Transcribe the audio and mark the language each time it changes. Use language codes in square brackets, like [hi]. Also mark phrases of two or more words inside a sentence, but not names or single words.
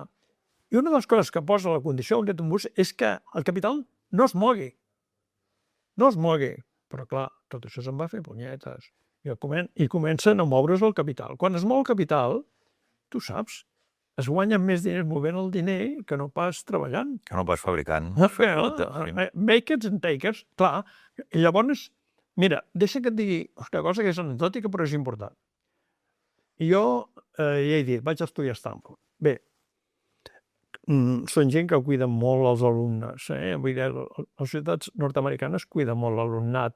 [ca] I una de les coses que posa la condició de Bretton Woods és que el capital no es mogui. No es mogui. Però, clar, tot això se'n va fer punyetes. I comencen a moure's el capital. Quan es mou el capital, tu saps, es guanyen més diners movent el diner que no pas treballant. Que no pas fabricant. [en] Makers and takers, [ca] clar. I llavors, mira, deixa que et digui una cosa que és anecdòtica però és important. Jo ja he dit, vaig estudiar a Stanford. Bé, són gent que cuiden molt els alumnes. Vull dir, les ciutats nord-americanes cuiden molt l'alumnat.